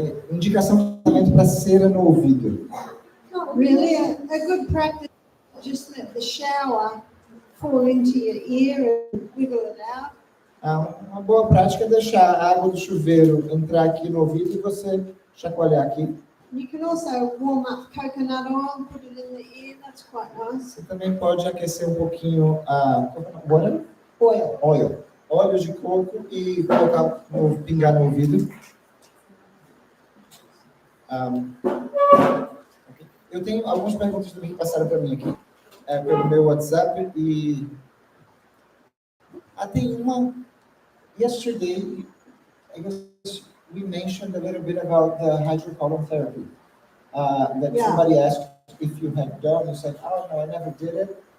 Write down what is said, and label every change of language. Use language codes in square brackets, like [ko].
[pt] Indicação de tratamento para cera no ouvido. [en] Not really. A good practice is just let the shower fall into your ear and wiggle it out. [pt] Uma boa prática é deixar a água do chuveiro entrar aqui no ouvido e você chacoalhar aqui. [en] You can also warm up coconut oil, put it in the ear. That's quite nice. [pt] Você também pode aquecer um pouquinho a [en] Oil. [pt] óleo de coco e colocar, pingar no ouvido. Eu tenho algumas perguntas também que passaram para mim aqui, pelo meu WhatsApp, e tem uma. [en] Yesterday, I guess we mentioned a little bit about the hydrocolon therapy. That somebody asked if you had done. You said, "Oh no, I never did it."